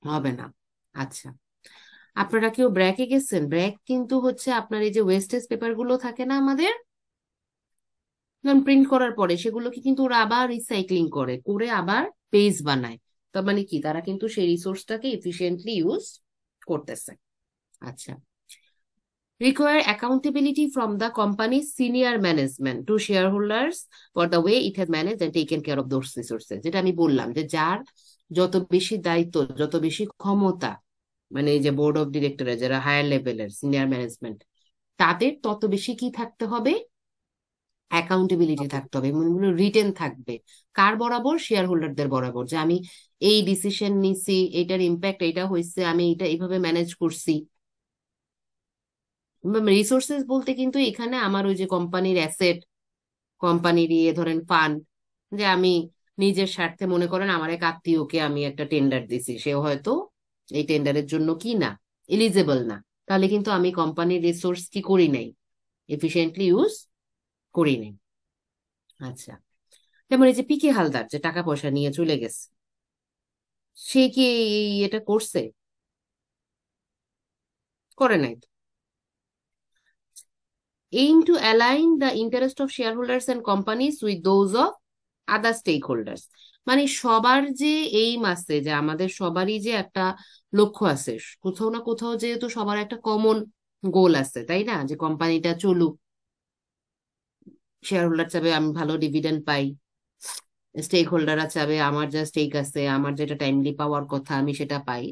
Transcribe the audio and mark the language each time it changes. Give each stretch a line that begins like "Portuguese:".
Bangla: হবে না। আচ্ছা, আপনারা কেউ ব্র্যাকে গেছেন? ব্র্যাক কিন্তু হচ্ছে আপনার এই যে ওয়েস্টেজ পেপার গুলো থাকে না আমাদের, প্রিন্ট করার পরে সেগুলোকে কিন্তু ওরা আবার রিসাইক্লিং করে করে আবার পেজ বানায়। তার মানে কি, তারা কিন্তু সেই রিসোর্সটাকে এফিশিয়েন্টলি ইউজ করতেছে।
English: আচ্ছা, require accountability from the company's senior management to shareholders for the way it has managed and taken care of those resources।
Bangla: যেটা আমি বললাম যে যার যত বেশি দায়িত্ব, যত বেশি ক্ষমতা, মানে এই যে বোর্ড অফ ডিরেক্টরের যারা হায়ার লেভেলের সিনিয়র ম্যানেজমেন্ট, তাদের তত বেশি কি থাকতে হবে, অ্যাকাউন্টেবিলিটি থাকতে হবে, এগুলো রিটেন থাকবে। কার বরাবর? শেয়ার হোল্ডারদের বরাবর, যে আমি এই ডিসিশন নিছি, এটার ইম্প্যাক্ট এটা হয়েছে, আমি এটা এইভাবে ম্যানেজ করছি। রিসোর্সেস বলতে কিন্তু এখানে আমার ওই যে কোম্পানির অ্যাসেট, কোম্পানির ইয়ে ধরেন ফান্ড, যে আমি নিজের স্বার্থে মনে করেন আমার এক আত্মীয়কে আমি একটা টেন্ডার দিছি, সে হয়তো এই টেন্ডারের জন্য কি না, এলিজেবল না, তাহলে কিন্তু আমি কোম্পানির রিসোর্স কি করি নাই, এফিশিয়েন্টলি ইউজ করি নাই। আচ্ছা, যেমন এই যে পিকে হালদার যে টাকা পয়সা নিয়ে চলে গেছে, সে কি এটা করছে? করে নাই তো।
English: aim to align the interest of shareholders and companies with those of other stakeholders।
Bangla: মানে সবার যে এইম আছে, যে আমাদের সবারই যে একটা লক্ষ্য আছে, কোথাও না কোথাও যেহেতু সবার একটা কমন গোল আছে, তাই না, যে কোম্পানিটা চলুক, শেয়ার হোল্ডার চাবে আমি ভালো ডিভিডেন্ড পাই, স্টেক হোল্ডাররা চাবে আমার যা স্টেক আছে, আমার যেটা টাইমলি পাওয়ার কথা আমি সেটা পাই।